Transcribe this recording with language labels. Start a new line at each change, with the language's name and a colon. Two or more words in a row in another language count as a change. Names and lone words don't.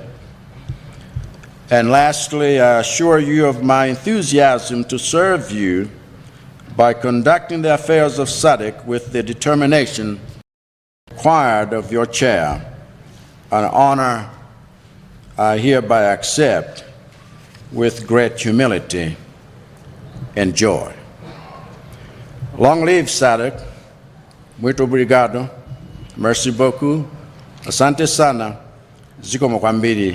English: And lastly, I assure you of my enthusiasm to serve you by conducting the affairs of SADC with the determination required of your chair, an honor I hereby accept with great humility and joy. Long live SADC.
Portuguese: Muito obrigado.
French: Merci beaucoup.
Swahili: Asante sana.
Nyanja: Ziko mokwambiri.